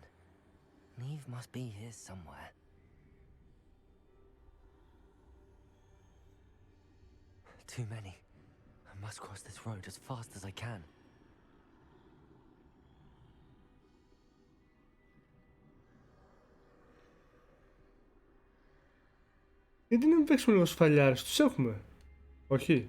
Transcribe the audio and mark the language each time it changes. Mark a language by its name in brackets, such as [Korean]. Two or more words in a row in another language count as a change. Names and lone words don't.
[English] Neve must be here somewhere. Too many. I must cross this road as fast as I can. [Greek] Γιατί να μην παίξουμε λίγο σφαλιάρες, τους έχουμε. Όχι.